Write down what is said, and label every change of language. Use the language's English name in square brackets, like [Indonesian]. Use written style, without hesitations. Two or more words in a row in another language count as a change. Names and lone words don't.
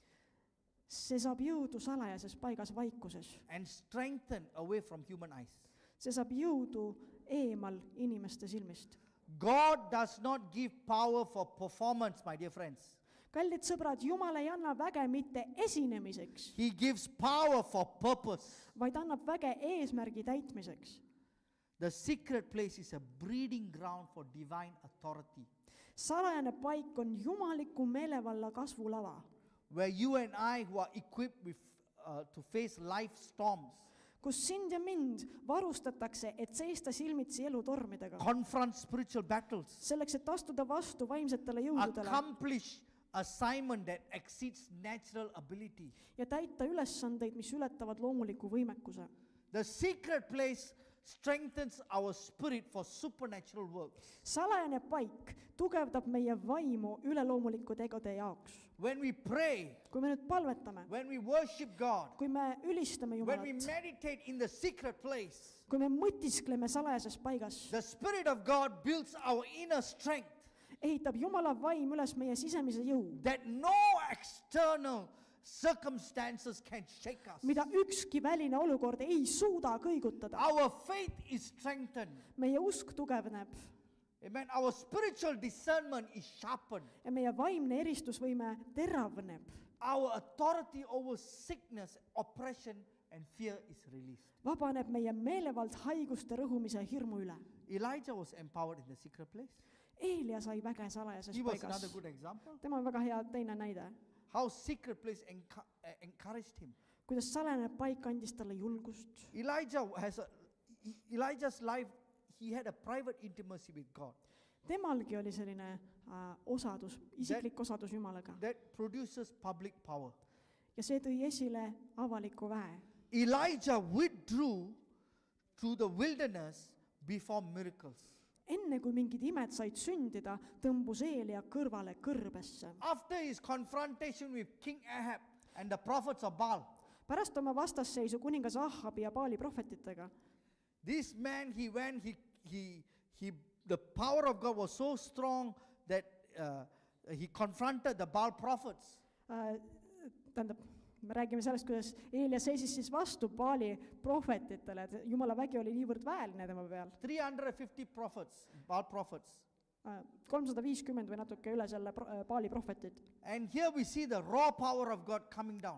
[Estonian] See saab jõudu salajases paigas vaikuses. [English] and strengthened away from human eyes. [Estonian] See saab jõudu eemal inimeste silmist. [English] God does not give power for performance, my dear friends. [Estonian] Kallid sõbrad, Jumal ei anna väge mitte esinemiseks, [English] He gives power for purpose. [Estonian] vaid annab väge eesmärgi täitmiseks. [English] The secret place is a breeding ground for divine authority, [Estonian] Salajane paik on jumaliku meelevalla kasvulava, [English] where you and I, who are equipped with to face life storms, [Estonian] kus sind ja mind varustatakse, et seista silmitsi elutormidega, [English] confront spiritual battles, [Estonian] selleks, et astuda vastu vaimsetele jõududele [English] accomplish assignment that exceeds natural ability. [Estonian] ja täita ülesandeid, mis ületavad loomuliku võimekuse. [English] The secret place strengthens our spirit for supernatural works. [Estonian] Salajane paik tugevdab meie vaimu üleloomuliku tegude jaoks. [English] When we pray, [Estonian] Kui me nüüd palvetame, [English] when we worship God, [Estonian] kui me ülistame [English] when we [Estonian] Jumalat, [English] meditate in the secret place, [Estonian] kui me mõtiskleme salajases paigas, [English] the Spirit of God builds our inner strength [Estonian] ehitab Jumala vaim üles meie sisemise jõu, [English] that no external circumstances can shake us. [Estonian] mida ükski väline olukord ei suuda kõigutada. [English] Our faith is strengthened. [Estonian] meie usk tugevneb [English] Amen. Our spiritual discernment is sharpened. [Estonian] ja meie vaimne eristusvõime teravneb. [English] Our authority over sickness, oppression, and fear is released. [Estonian] Vabaneb meie meelevald haiguste rõhumise hirmu üle. [English] Elijah was empowered in the secret place. [Estonian] Eelia sai väge salajases [English] He was [Estonian] paigas. [English] another good example. [Estonian] tema on väga hea teine näide, [English] How secret place encouraged him. [Estonian] kuidas salajane paik andis talle julgust. [English] Elijah's life, he had a private intimacy with God [Estonian] Temalgi oli selline osadus, isiklik osadus Jumalaga [English] that produces public power. [Estonian] ja see tõi esile avaliku väe. [English] Elijah withdrew to the wilderness before miracles. [Estonian] Enne kui mingid imed said sündida, tõmbus Eelia kõrvale kõrbesse. [English] After his confrontation with King Ahab and the prophets of Baal, [Estonian] Pärast oma vastasseisu kuningas Ahabi ja Baali prohvetitega, [English] this man, the power of God was so strong that he confronted the Baal prophets. [Estonian] tähendab, me räägime sellest, kuidas Eelia seisis siis vastu Baali prohvetitele, et Jumala vägi oli niivõrd väeline tema peal. [English] 350 prophets, Baal prophets. [Estonian] 350 või natuke üle selle Baali prohvetid. [English] And here we see the raw power of God coming down.